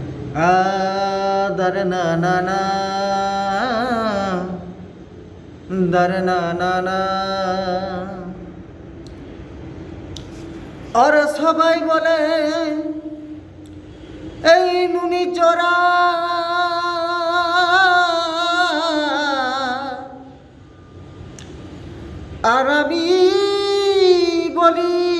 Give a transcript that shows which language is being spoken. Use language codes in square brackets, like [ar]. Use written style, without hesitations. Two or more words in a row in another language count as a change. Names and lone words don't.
[bn] dar na na na dar na na na আর সবাই বলে এই নুনি চোরা আর আমি বলি